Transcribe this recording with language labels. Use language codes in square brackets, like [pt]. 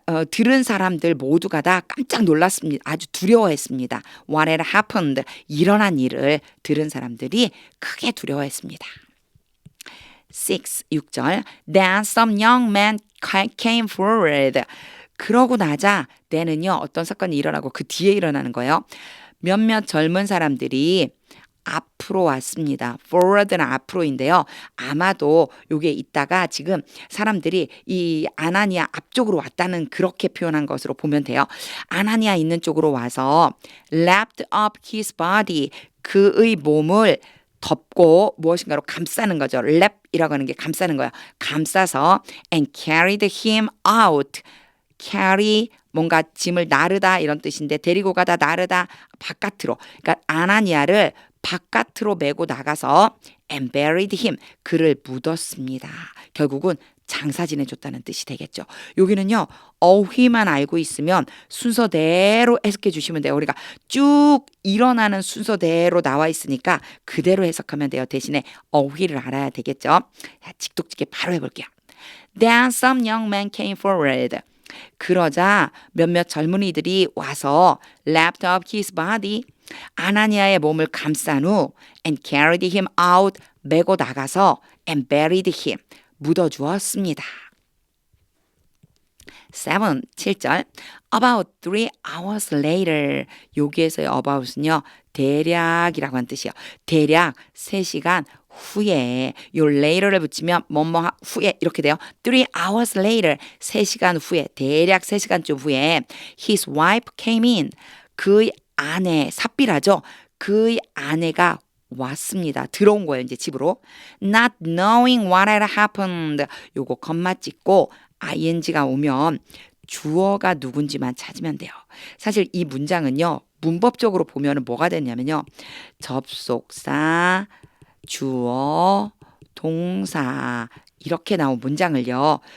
[ko] 들은 사람들 모두가 다 깜짝 놀랐습니다. 아주 두려워했습니다. [en] What had happened? [ko] 일어난 일을 들은 사람들이 크게 두려워했습니다. [en] 6절 Then some young men came forward. [ko] 그러고 나자 때는요 어떤 사건이 일어나고 그 뒤에 일어나는 거예요. 몇몇 젊은 사람들이 앞으로 왔습니다. forward는 앞으로인데요. 아마도 요게 있다가 지금 사람들이 이 아나니아 앞쪽으로 왔다는 그렇게 표현한 것으로 보면 돼요. 아나니아 있는 쪽으로 와서 [en] lapped up his body. [ko] 그의 몸을 덮고 무엇인가로 감싸는 거죠. 랩이라고 하는 게 감싸는 거예요. 감싸서 [en] and carried him out. [ko] carry 뭔가 짐을 나르다 이런 뜻인데 데리고 가다 나르다 바깥으로. 그러니까 아나니아를 바깥으로 메고 나가서 [en] and buried him. [ko] 그를 묻었습니다. 결국은 장사 지내줬다는 뜻이 되겠죠. 여기는요. 어휘만 알고 있으면 순서대로 해석해 주시면 돼요. 우리가 쭉 일어나는 순서대로 나와 있으니까 그대로 해석하면 돼요. 대신에 어휘를 알아야 되겠죠. 자, 직독직해 바로 해볼게요. [en] Then some young men came forward. [ko] 그러자 몇몇 젊은이들이 와서 [en] lapped up his body. [ko] 아나니아의 몸을 감싼 후 [en] and carried him out. [ko] 메고 나가서 [en] and buried him. [ko] 묻어주었습니다. [en] 7절 About 3 hours later. [ko] 여기에서의 about은요. 대략이라고 하는 뜻이에요. 대략 3시간 후에 요 later를 붙이면 뭐뭐 후에 이렇게 돼요. [en] 3 hours later. [ko] 3시간 후에 대략 3시간쯤 후에 [en] his wife came in. [ko] 그의 아내 삽비라죠. 그의 아내가 왔습니다. 들어온 거예요. 이제 집으로. [en] Not knowing what had happened. [ko] 요거 컴마 찍고 ing가 오면 주어가 누군지만 찾으면 돼요. 사실 이 문장은요. 문법적으로 보면 뭐가 됐냐면요. 접속사, 주어, 동사 이렇게 나온 문장을요.